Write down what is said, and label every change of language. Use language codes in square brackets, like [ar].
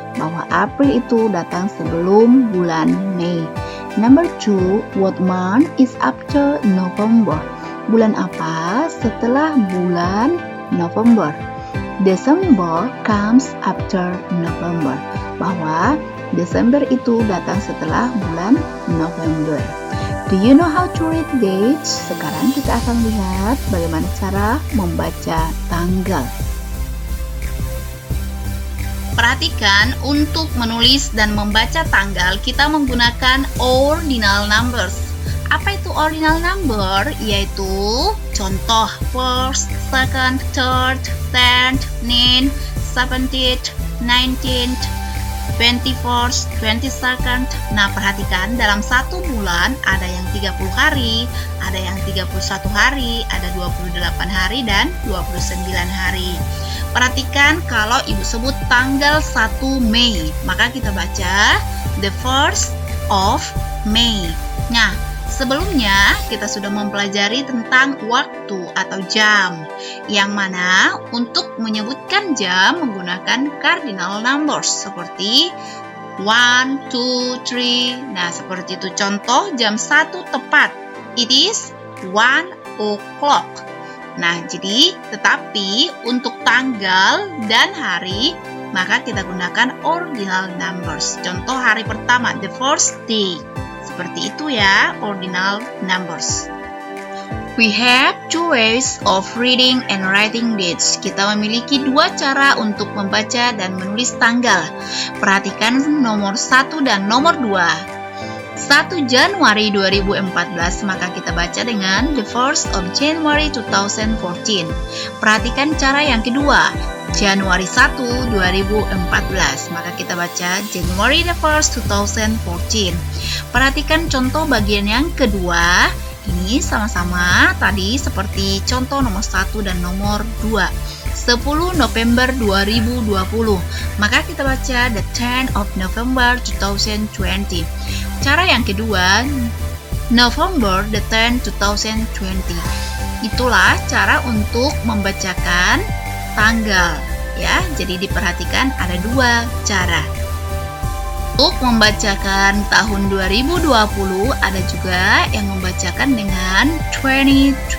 [id] Bahwa April itu datang sebelum bulan Mei. [en] Number 2, what month is after November? [id] Bulan apa setelah bulan November? [en] December comes after November. [id] Bahwa Desember itu datang setelah bulan November. [en] Do you know how to read dates? [id] Sekarang kita akan lihat bagaimana cara membaca tanggal. Perhatikan, untuk menulis dan membaca tanggal kita menggunakan ordinal numbers. Apa itu ordinal number? Yaitu contoh [en] first, second, third, tenth, ninth, 17th, 19th, 21st, 22nd. [id] Nah, perhatikan dalam satu bulan ada yang 30 hari, ada yang 31 hari, ada 28 hari, dan 29 hari. Perhatikan kalau ibu sebut tanggal 1 Mei, maka kita baca [en] the 1st of May. [id] Nah, sebelumnya kita sudah mempelajari tentang waktu atau jam, yang mana untuk menyebutkan jam menggunakan cardinal numbers seperti 1, 2, 3. Nah, seperti itu contoh jam 1 tepat. [en] It is 1 o'clock. [id] Nah, jadi tetapi untuk tanggal dan hari maka kita gunakan ordinal numbers. Contoh hari pertama, [en] the first day. [id] Seperti itu ya, ordinal numbers. [en] We have two ways of reading and writing dates. [id] Kita memiliki dua cara untuk membaca dan menulis tanggal. Perhatikan nomor 1 dan nomor 2. 1 Januari 2014, maka kita baca dengan [en] the 1st of January 2014. [id] Perhatikan cara yang kedua, Januari 1, 2014, maka kita baca [en] January the 1st, 2014. [id] Perhatikan contoh bagian yang kedua, ini sama-sama tadi seperti contoh nomor 1 dan nomor 2. 10 November 2020, maka kita baca [en] the 10th of November 2020. [id] Cara yang kedua, [en] November the 10th 2020. [id] Itulah cara untuk membacakan tanggal ya. Jadi diperhatikan ada dua cara. Untuk membacakan tahun 2020 ada juga yang membacakan dengan 2020.